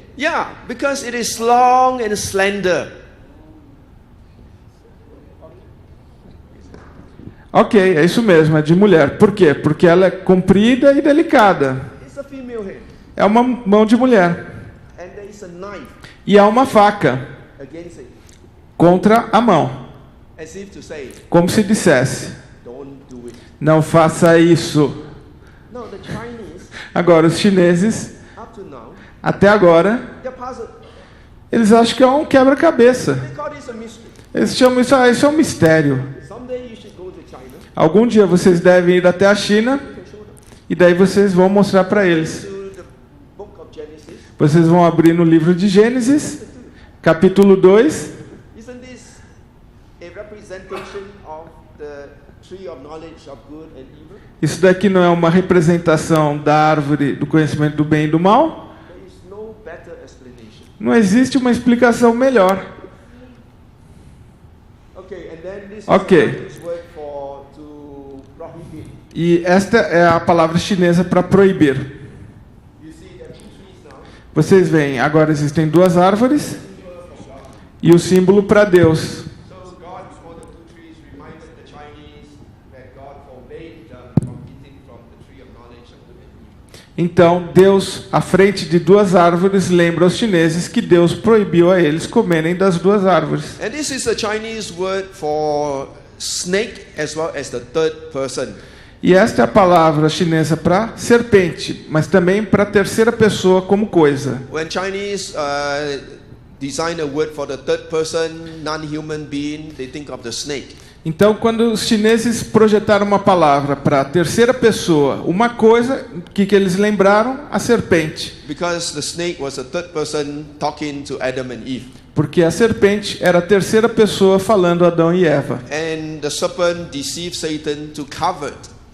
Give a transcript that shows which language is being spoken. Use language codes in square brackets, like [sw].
[en] Yeah, because it is long and slender. [pt] Ok, é isso mesmo, é de mulher. Por quê? Porque ela é comprida e delicada. [en] It's a female hand. [pt] É uma mão de mulher. [en] And there is a knife [pt] E há uma faca [en] against it. [pt] contra a mão. [en] As if to say, [pt] Como se dissesse, [en] don't do it. [pt] não faça isso. [en] the Chinese, [pt] Agora, os chineses, [en] up to now, [pt] até agora, [en] they're puzzled. [pt] eles acham que é um quebra-cabeça. [en] They call this a mystery. [pt] Eles chamam isso, isso é um mistério. [en] Someday you should go to China. [pt] Algum dia vocês devem ir até a China [en] You can show them. [pt] e daí vocês vão mostrar para eles. [en] To the book of Genesis. [pt] Vocês vão abrir no livro de Gênesis, capítulo 2. [en] Isn't this a representation of the tree of knowledge of good and evil? [pt] Isso daqui não é uma representação da árvore do conhecimento do bem e do mal? [en] There is no better explanation. [pt] Não existe uma explicação melhor. [en] Okay, and then this Okay. is the Chinese word for to prohibit. [pt] E esta é a palavra chinesa para proibir. [en] You see there are two trees now. [pt] Vocês veem, agora existem duas árvores e o símbolo para Deus. [en] So God before the two trees reminded the Chinese that God forbade them from eating from the tree of knowledge of good and evil. [pt] Então, Deus, à frente de duas árvores, lembra aos chineses que Deus proibiu a eles comerem das duas árvores. [en] And this is the Chinese word for snake as well as the third person. [pt] E esta é a palavra chinesa para serpente, mas também para terceira pessoa como coisa. [en] When Chinese design a word for the third person, non-human being, they think of the snake. [pt] Então, quando os chineses projetaram uma palavra para a terceira pessoa, uma coisa, o que eles lembraram? A serpente. [en] Because the snake was a third person talking to Adam and Eve. [pt] Porque a serpente era a terceira pessoa falando a Adão e Eva. [en] And the serpent deceived Satan to cover it.